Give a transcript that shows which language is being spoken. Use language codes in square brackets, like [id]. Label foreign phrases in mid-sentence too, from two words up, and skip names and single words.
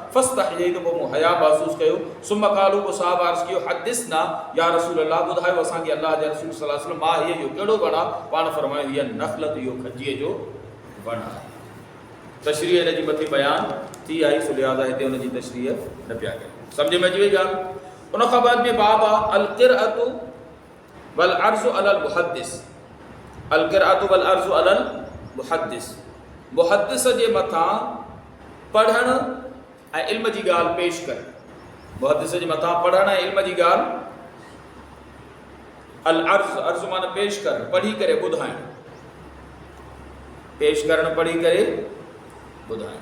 [sd] फस्तहयई, त पोइ मूं हया महसूसु कयो। [ar] ثم قالوا, [sd] पोइ साहब अर्ज़ु कयो [ar] حدثنا يا رسول الله, [sd] ॿुधायो असांखे अल्लाह जे रसूल [ar] صلى الله عليه وسلم, [sd] मां हीअ इहो कहिड़ो वण आहे? पाण फरमायो हीअ नख़लत, इहो खजीअ जो वण आहे। तशरीह हिन जी मथे बयानु थी आई, सो लिहाज़ा हिते हुन जी तशरीह न पिया कयूं। सम्झ में अची वई ॻाल्हि। उन खां बाद में बाब आहे [ar] القراءة والعرض على المحدث. القراءة والعرض على المحدث, [sd] मुहद्दिस जे मथां पढ़णु ऐं इल्म जी ॻाल्हि पेश करणु। मुहद्दिस जे मथां पढ़णु ऐं इल्म जी ॻाल्हि, [ar] العرض, [sd] अर्ज़ु माना पेश करणु, पढ़ी करे ॿुधाइणु, पेश करणु पढ़ी करे ॿुधाइणु।